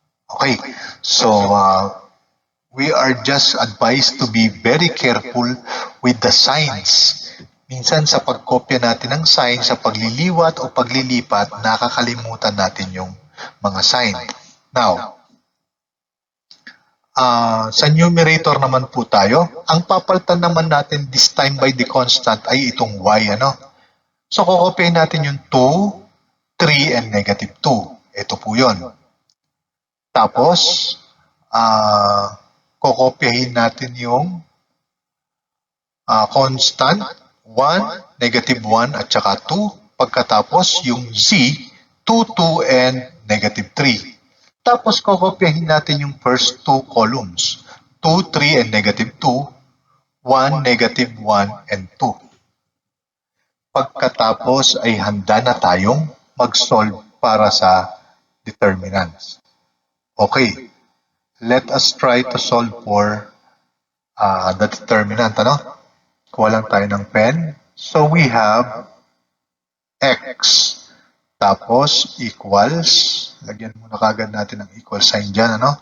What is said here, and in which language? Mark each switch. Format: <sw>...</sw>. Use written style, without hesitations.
<en>Okay, so we are just advised to be very careful with the signs.</en> <tl>Minsan sa pagkopya natin ng sign, sa pagliliwat o paglilipat, nakakalimutan natin yung mga sign. Now, sa numerator naman po tayo, ang papalitan naman natin</tl> <en>this time by the constant</en> <tl>ay itong y. So, kukopyahin natin yung 2, 3, and negative 2. Ito po yun. Tapos, kukopyahin natin yung constant, 1, negative 1, at saka 2. Pagkatapos, yung z, 2, 2, and negative 3. Tapos, kokopyahin natin yung first two columns, 2, 3, and negative 2, 1, negative 1, and 2. Pagkatapos ay handa na tayong mag-solve para sa determinants.</tl> <en>Okay, let us try to solve for the determinant.</en> <tl>Kuha lang tayo ng pen.</tl> <en>So we have x.</en> <tl>Tapos equals. Lagyan muna kagad natin ng equal sign dyan.</tl>